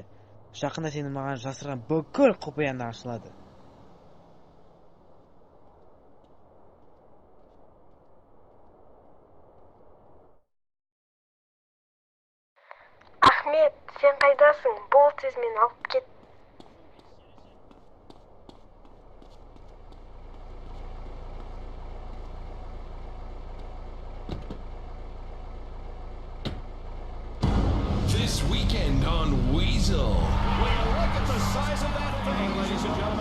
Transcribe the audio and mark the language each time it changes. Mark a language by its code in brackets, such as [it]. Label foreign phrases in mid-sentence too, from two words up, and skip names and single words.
[kk] Жақында сені маған жасырған бүкіл құпияң ашылады. Ахмет, сен қайдасың? Бол тез мені алып кет. [en] This weekend on Weasel. Look at the size of that thing, ladies and gentlemen.